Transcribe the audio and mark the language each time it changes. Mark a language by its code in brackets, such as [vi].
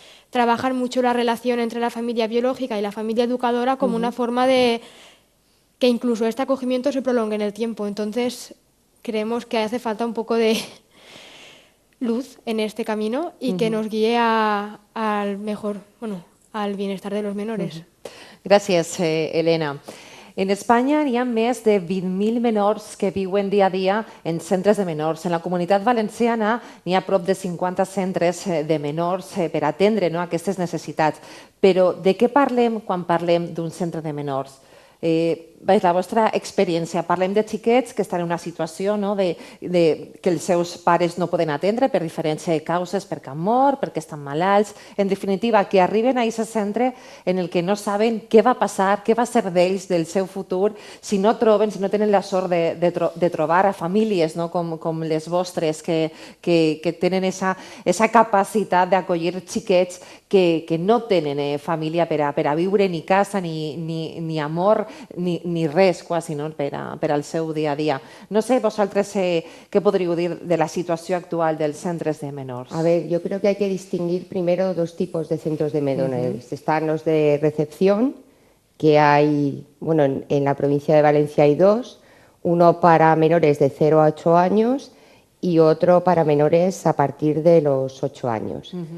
[es] Trabajan mucho la relación entre la familia biológica y la familia educadora como una forma de que incluso este acogimiento se prolongue en el tiempo. Entonces, creemos que hace falta un poco de luz en este camino y que nos guíe al mejor, al bienestar de los menores. [ca] Gràcies, Helena. En Espanya hi ha més de 20.000 menors que viuen dia a dia en centres de menors. En la Comunitat Valenciana n'hi ha prop de 50 centres de menors per atendre aquestes necessitats. Però de què parlem quan parlem d'un centre de menors? La vostra experiència, parlem de xiquets que estan en una situació que els seus pares no poden atendre per diferents causes, perquè han mort, perquè estan malalts, en definitiva, que arriben a aquest centre en el que no saben què va passar, què va ser d'ells, del seu futur, si no troben, si no tenen la sort de trobar a famílies com les vostres que tenen aquesta capacitat d'acollir xiquets que no tenen família per a viure ni casa, ni amor, ni res quasi per al seu dia a dia. No sé, vosaltres què podríeu dir de la situació actual dels centres de menors? [es] A ver, yo creo que hay que distinguir primero dos tipos de centros de menores. Están los de recepción, que hay, bueno, en la provincia de Valencia hay dos, uno para menores de 0 a 8 años y otro para menores a partir de los 8 años.